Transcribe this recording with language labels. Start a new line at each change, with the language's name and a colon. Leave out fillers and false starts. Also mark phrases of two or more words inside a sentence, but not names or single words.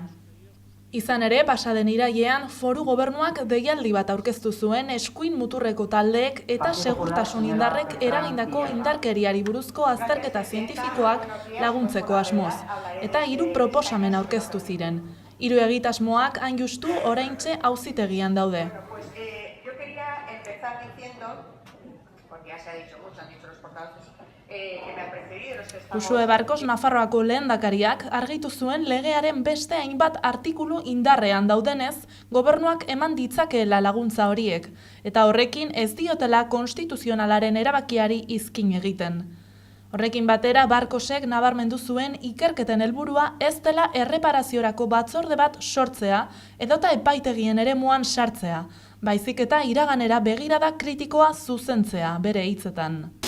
Basque: Izan ere, pasaden irailean, foru gobernuak deialdi bat aurkeztu zuen eskuin muturreko taldeek eta segurtasun indarrek eragindako indarkeriari buruzko azterketa zientifikoak laguntzeko asmoz, eta 3 proposamen aurkeztu ziren. 3 egitasmoak hain justu oraintxe auzitegian daude.
Spanish: Yo quería empezar diciendo, porque ya se ha dicho mucho, han dicho los portavoces,
Basque: Uxue Barkos Nafarroako lehendakariak argitu zuen legearen beste hainbat artikulu indarrean daudenez, gobernuak eman ditzakeela laguntza horiek, eta horrekin ez diotela konstituzionalaren erabakiari izkin egiten. Horrekin batera, Barkosek nabarmendu zuen ikerketen helburua ez dela erreparaziorako batzorde bat sortzea edota epaitegien eremuan sartzea, baizik eta iraganera begirada kritikoa zuzentzea bere hitzetan.